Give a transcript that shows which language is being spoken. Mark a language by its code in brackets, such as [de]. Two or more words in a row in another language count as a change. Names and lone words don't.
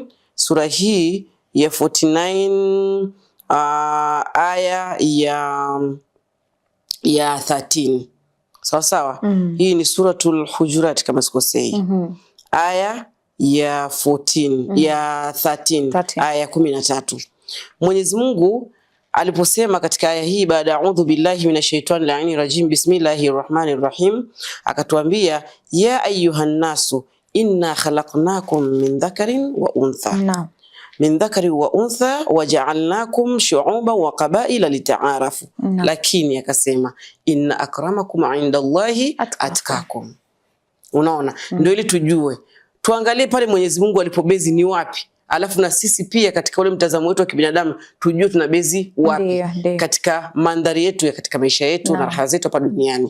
[sw] Sura hii ya 49 aya ya 13. Sawa sawa? Hii ni suratul Hujurat kama sikosei. Aya ya 14 ya 13 aya 13. Mwenyezi Mungu aliposema katika aya hii baada [ar] أعوذ بالله من الشيطان اللعين الرجيم بسم الله الرحمن الرحيم, [sw] akatuambia [ar] يا أيها الناس إنا خلقناكم من ذكر وأنثى. من ذكر وأنثى وجعلناكم شعوبا وقبائل لتعارفوا. [sw] Lakini akasema [ar] إن أكرمكم عند الله أتقاكم. [sw] Unaona? Ndio ili tujue. Tuangalie pale Mwenyezi Mungu alipobezi ni wapi. Alafu na sisi pia katika ule mtazamo wetu wa kibinadamu tujue tunabezi wapi katika mandhari yetu ya katika maisha yetu na raha zetu hapa duniani.